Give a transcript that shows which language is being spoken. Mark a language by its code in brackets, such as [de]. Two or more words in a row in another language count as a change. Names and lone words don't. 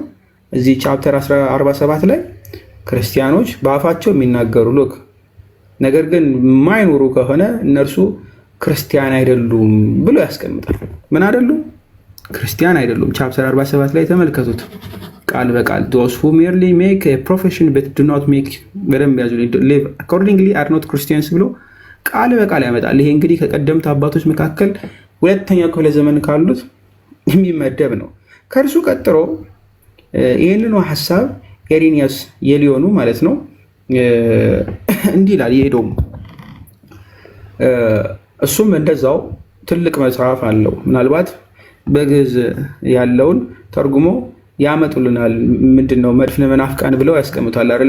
[am] እዚህ ቻፕተር 47 ላይ ክርስቲያኖች በአፋቸው የሚናገሩ ሎክ ነገር ግን የማይኖሩ ከሆነ እነርሱ ክርስቲያን አይደሉም ብሎ ያስቀምጣል። ምን አይደሉም? ክርስቲያን አይደሉም። ቻፕተር 47 ላይ ተመልከቱት ቃል በቃል [en] those who merely make a profession but do not make [am] በደንብ ያዙ [en] live accordingly are not Christians [am] ብሎ ቃል በቃል ያመጣል። ይሄ እንግዲህ ከቀደምት አባቶች መካከል ሁለተኛው ክፍለ ዘመን ካሉት የሚመደብ ነው። ከእርሱ ቀጥሎ ይህንኑ ሀሳብ ኢሬኒየስ የሊዮኑ ማለት ነው እንዲህ ይላል። የሄዶም እሱም እንደዛው ትልቅ መጽሐፍ አለው። ምናልባት በግዕዝ ያለውን ተርጉሞ ያመጡልናል። ምንድነው መድፍነ መናፍቃን ብለው ያስቀምጣል አይደለ?